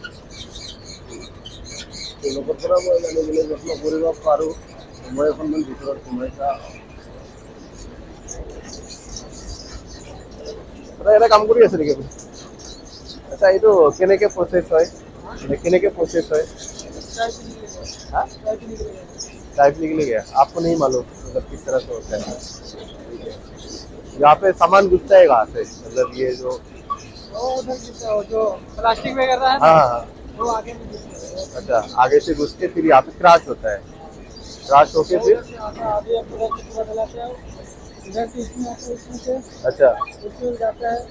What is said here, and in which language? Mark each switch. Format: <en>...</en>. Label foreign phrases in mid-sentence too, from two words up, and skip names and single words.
<as>তেওঁলোকৰ পৰা মই জানিবলৈ যত্ন কৰিব পাৰোঁ। মই অকণমান ভিতৰত সোমাইছা এটা কাম কৰি আছে নেকি? আচ্ছা, এইটো কেনেকৈ প্ৰচেছ হয়, কেনেকৈ প্ৰচেছ হয়?</as> <hi>हाँ? चाय पीने के लिए गया, आपको नहीं मालूम मतलब किस तरह से होता है? ठीक है। यहाँ पे सामान घुसता है कहाँ से, मतलब ये जो वो उधर जो प्लास्टिक वगैरह है ना, हाँ हाँ, वो आगे में घुसता है। अच्छा, आगे से घुस के फिर यहाँ पे क्रैश होता है, क्रैश होके फिर आगे पूरा डलाते हैं, इधर से इसमें आता है, इसमें से अच्छा इसमें जाता है।</hi>